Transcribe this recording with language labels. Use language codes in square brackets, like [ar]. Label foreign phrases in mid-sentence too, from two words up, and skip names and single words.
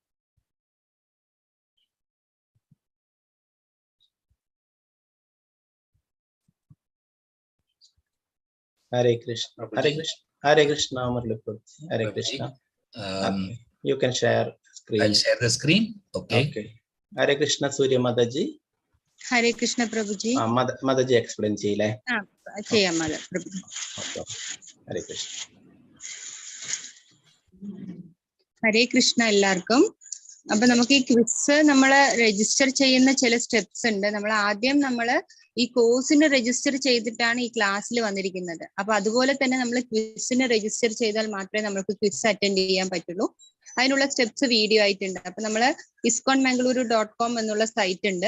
[en] Hare Krishna. Hare Krishna, Murli Prabhuji. Hare Krishna. Okay. You can share screen. I'll share the screen. Okay. Hare Krishna, Surya Mataji. Hare Krishna, Prabhuji. [ml] Mataji explain ചെയ്യില്ലേ? ചെയ്യാം Prabhuji. [en] Okay. Hare Krishna. [ml] ഹരേ കൃഷ്ണ എല്ലാവർക്കും. അപ്പൊ നമുക്ക് ഈ ക്വിസ് നമ്മള് രജിസ്റ്റർ ചെയ്യുന്ന ചില സ്റ്റെപ്സ് ഉണ്ട്. നമ്മള് ഈ കോഴ്സിന് രജിസ്റ്റർ ചെയ്തിട്ടാണ് ഈ ക്ലാസ്സിൽ വന്നിരിക്കുന്നത്. അപ്പൊ അതുപോലെ തന്നെ നമ്മൾ ക്വിസിന് രജിസ്റ്റർ ചെയ്താൽ മാത്രമേ നമുക്ക് [en] quiz attend [ml] ചെയ്യാൻ പറ്റുള്ളൂ. അതിനുള്ള [en] steps video [ml] ആയിട്ടുണ്ട്. അപ്പൊ നമ്മള് ISKCON എന്നുള്ള സൈറ്റ് ഉണ്ട്.